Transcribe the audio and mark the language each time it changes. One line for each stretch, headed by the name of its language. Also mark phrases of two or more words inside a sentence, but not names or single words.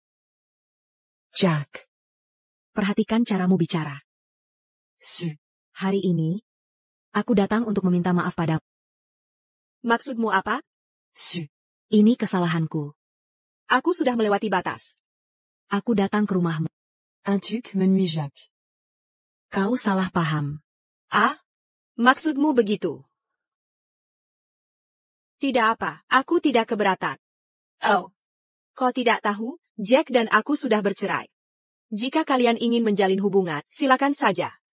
Indonesian: Jack. Perhatikan caramu bicara. Su. Hari ini, aku datang untuk meminta maaf padamu. Maksudmu apa? Su. Ini kesalahanku. Aku sudah melewati batas. Aku datang ke rumahmu.
French: Un truc m'ennuie Jacques.
Indonesian: Kau salah paham. Ah? Maksudmu begitu? Tidak apa, aku tidak keberatan. Oh. Kau tidak tahu, Jack dan aku sudah bercerai. Jika kalian ingin menjalin hubungan, silakan saja.